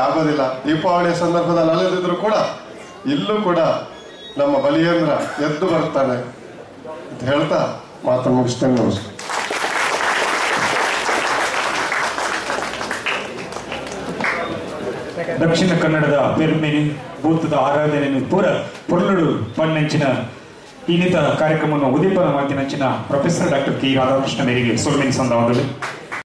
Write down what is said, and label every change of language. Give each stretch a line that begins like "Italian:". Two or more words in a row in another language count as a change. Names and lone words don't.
Kannada: ದೀಪಾವಳಿಯ ಸಂದರ್ಭದಲ್ಲಿ ಅಲ್ಲದಿದ್ರು ಕೂಡ ಇಲ್ಲೂ ಕೂಡ ನಮ್ಮ ಬಲಿಯೇಂದ್ರ ಎದ್ದು ಬರ್ತಾನೆ ಅಂತ ಹೇಳ್ತಾ ಮಾತನ್ನು ಮುಗಿಸ್ತೇನೆ. ನಮಸ್ಕಾರ.
Tulu: ದಕ್ಷಿಣ ಕನ್ನಡದ ಪೆರ್ಮೆನಿ ಭೂತದ ಆರಾಧನೆಯನ್ನು ಪೂರ ಪೊರ್ಲುಡು ಪಣ್ಣಂಚಿನ ಇನ್ನಿತ ಕಾರ್ಯಕ್ರಮವನ್ನು ಉದೀಪನ ಮಾತಿನಂಚಿನ
English: professor doctor
Tulu: ಕೆ ರಾಧಾಕೃಷ್ಣ ಮೇರಿಗೆ ಸೊಲ್ಮೆನಿ ಸಂದವಾದಗಳು.